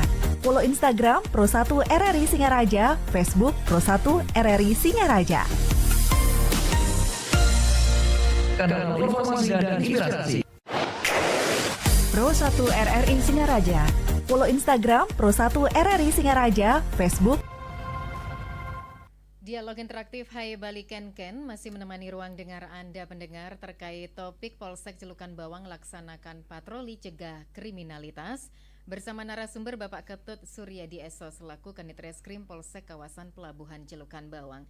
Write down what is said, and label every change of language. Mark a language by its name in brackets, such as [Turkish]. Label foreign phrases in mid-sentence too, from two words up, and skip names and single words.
[Indonesian] Follow Instagram Pro1 RRI Singaraja, Facebook Pro1 RRI Singaraja. Kanal informasi dan inspirasi. Pro1 RRI Singaraja. Follow Instagram Pro1 RRI Singaraja, Facebook. Dialog interaktif Hai Balikan Ken masih menemani ruang dengar Anda pendengar terkait topik Polsek Celukan Bawang laksanakan patroli cegah kriminalitas bersama narasumber Bapak Ketut Suryadi Eso selaku Kanit Reskrim Polsek kawasan Pelabuhan Celukan Bawang.